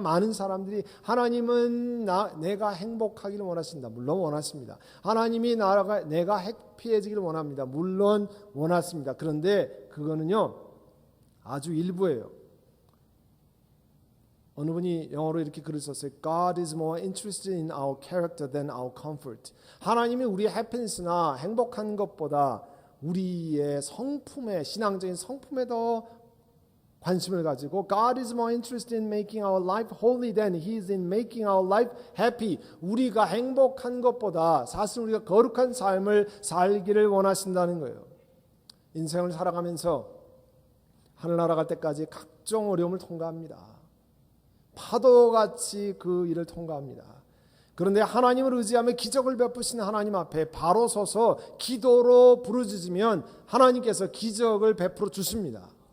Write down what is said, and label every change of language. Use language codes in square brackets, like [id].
[ko] 많은 사람들이 하나님은 내가 행복하기를 원하신다. 물론 원하십니다. 하나님이 내가 해피해지기를 원합니다. 물론 원하십니다. 그런데 그거는요, 아주 일부예요. 어느 분이 영어로 이렇게 글을 썼어요. [en] God is more interested in our character than our comfort. [ko] 하나님이 우리의 해피니스나 행복한 것보다 우리의 성품에, 신앙적인 성품에 더 관심을 가지고 [en] God is more interested in making our life holy than He is in making our life happy. [ko] 우리가 행복한 것보다 사실 우리가 거룩한 삶을 살기를 원하신다는 거예요. 인생을 살아가면서 하늘나라 갈 때까지 각종 어려움을 통과합니다. 파도같이 그 일을 통과합니다. 그런데 하나님을 의지하며 기적을 베푸시는 하나님 앞에 바로 서서 기도로 부르짖으면 하나님께서 기적을 베풀어 주십니다.